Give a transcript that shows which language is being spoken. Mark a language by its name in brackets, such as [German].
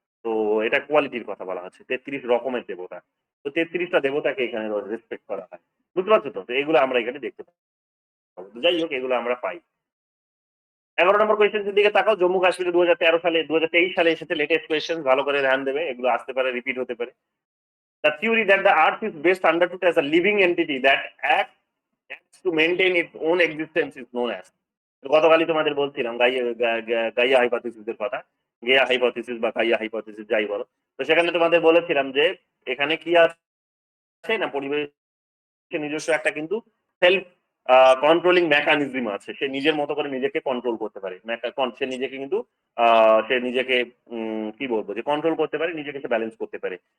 [Bangla] তো এটা কোয়ালিটির কথা বলা হচ্ছে, 33 রকমের দেবতা। তো 33টা দেবতাকে এখানে রেসপেক্ট করা হয়, বুঝতে পারছো তো? তো এগুলো আমরা এখানে দেখতে পাবো। যাই হোক, এগুলো আমরা পাই। 11 নম্বর কোয়েশ্চেন দিকে তাকাও। জম্মু কাশ্মীরে 2023 সালে এসেছে লেটেস্ট কোয়েশ্চেন, ভালো করে ধ্যান দেবে, এগুলো আসতে পারে, রিপিট হতে পারে। [English] The theory that the earth is best understood as a living entity that acts to maintain its own existence is known as. [Bangla] গতকালই তোমাদের বলছিলাম গাইয়া হাইপোথিসিসের কথা, গেয়া হাইপোথিসিস বা গাইয়া হাইপোথিসিস যাই বলো। তো সেখানে তোমাদের বলেছিলাম যে এখানে কি আছে না, পরিবেশের নিজস্ব একটা কিন্তু সেলফ কন্ট্রোলিং মেকানিজম আছে, সে নিজের মতো করে নিজেকে কন্ট্রোল করতে পারে, সে নিজেকে কিন্তু সে নিজেকে কি বলবো যে কন্ট্রোল করতে পারে, নিজেকে সে ব্যালেন্স করতে পারে।